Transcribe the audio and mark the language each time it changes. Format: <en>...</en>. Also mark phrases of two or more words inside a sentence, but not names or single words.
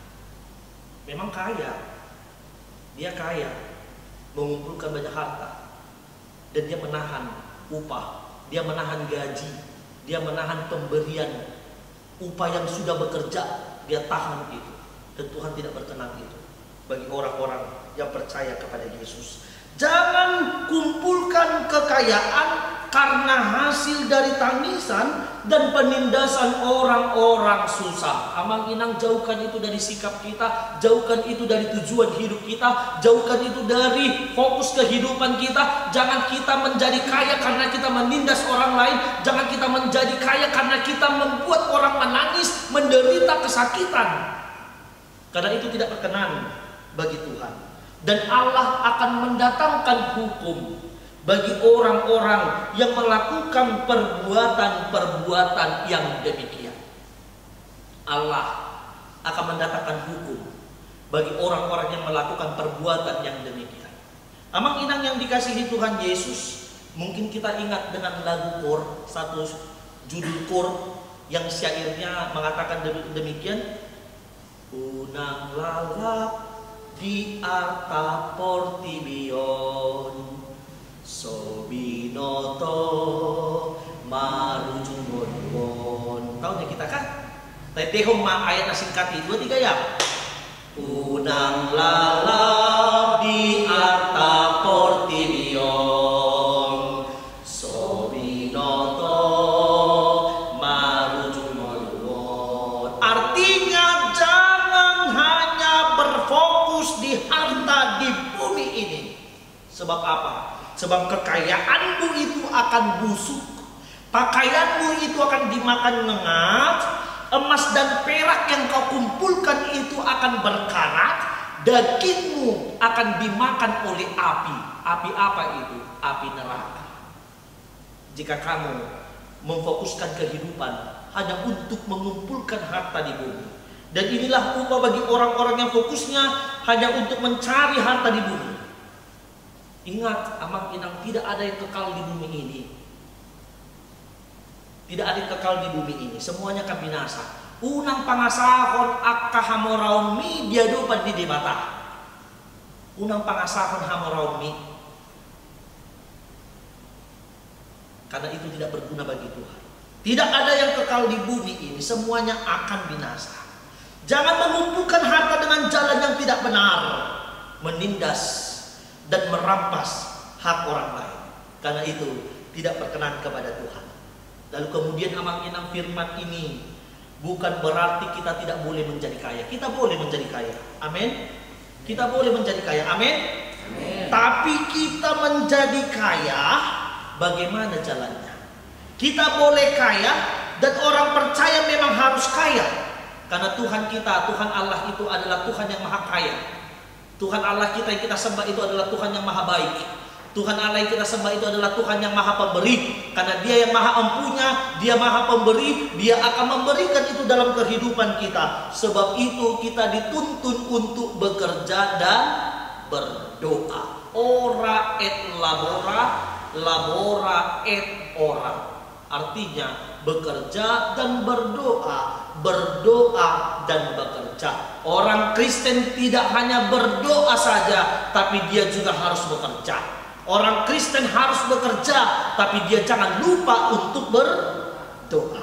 <id>Memang kaya, dia kaya, mengumpulkan banyak harta, dan dia menahan upah, dia menahan gaji, dia menahan pemberian upah yang sudah bekerja, dia tahan itu. Dan Tuhan tidak berkenan itu bagi orang-orang yang percaya kepada Yesus. Jangan kumpulkan kekayaan karena hasil dari tangisan dan penindasan orang-orang susah.</id> <bbc>Amang inang,</bbc> <id>jauhkan itu dari sikap kita, jauhkan itu dari tujuan hidup kita, jauhkan itu dari fokus kehidupan kita. Jangan kita menjadi kaya karena kita menindas orang lain, jangan kita menjadi kaya karena kita membuat orang menangis, menderita kesakitan. Karena itu tidak berkenan bagi Tuhan. Dan Allah akan mendatangkan hukum bagi orang-orang yang melakukan perbuatan-perbuatan yang demikian. Allah akan mendatangkan hukum bagi orang-orang yang melakukan perbuatan yang demikian.</id> <bbc>Amang inang</bbc> <id>yang dikasihi Tuhan Yesus, mungkin kita ingat dengan lagu kor, satu judul kor yang syairnya mengatakan demikian.</id> <bbc>Unang lalap di arta portibion, sobinoto marujumon.</bbc> <id>Tahu kita kan?</id> <bbc>Tetehong ma ayat na singkati 2-3 ya. Unang lalap di arta portibion, sobinoto marujumon.</bbc> <id>Artinya jangan hanya berfokus di harta di bumi ini. Sebab apa? Sebab kekayaanmu itu akan busuk, pakaianmu itu akan dimakan ngengat, emas dan perak yang kau kumpulkan itu akan berkarat, dagingmu akan dimakan oleh api. Api apa itu? Api neraka. Jika kamu memfokuskan kehidupan hanya untuk mengumpulkan harta di bumi. Dan inilah upah bagi orang-orang yang fokusnya hanya untuk mencari harta di bumi. Ingat,</id> <bbc>amang inang,</bbc> <id>tidak ada yang kekal di bumi ini. Tidak ada yang kekal di bumi ini. Semuanya akan binasa.</id> <bbc>Unang pangasahon akka hamoraon mi biadopan di debata. Unang pangasahon hamoraon mi.</bbc> <id>Karena itu tidak berguna bagi Tuhan. Tidak ada yang kekal di bumi ini. Semuanya akan binasa. Jangan mengumpulkan harta dengan jalan yang tidak benar. Menindas dan merampas hak orang lain. Karena itu tidak berkenan kepada Tuhan. Lalu kemudian</id> <bbc>amang inang</bbc> <id>firman ini bukan berarti kita tidak boleh menjadi kaya. Kita boleh menjadi kaya. Amin. Kita boleh menjadi kaya. Amin. Amin. Tapi kita menjadi kaya, bagaimana jalannya? Kita boleh kaya dan orang percaya memang harus kaya. Karena Tuhan kita, Tuhan Allah itu adalah Tuhan yang maha kaya. Tuhan Allah kita yang kita sembah itu adalah Tuhan yang maha baik. Tuhan Allah yang kita sembah itu adalah Tuhan yang maha pemberi. Karena Dia yang maha empunya, Dia maha pemberi, Dia akan memberikan itu dalam kehidupan kita. Sebab itu kita dituntun untuk bekerja dan berdoa.</id> <la>Ora et labora, labora et ora.</la> <id>Artinya bekerja dan berdoa, berdoa dan bekerja. Orang Kristen tidak hanya berdoa saja, tapi dia juga harus bekerja. Orang Kristen harus bekerja, tapi dia jangan lupa untuk berdoa.</id>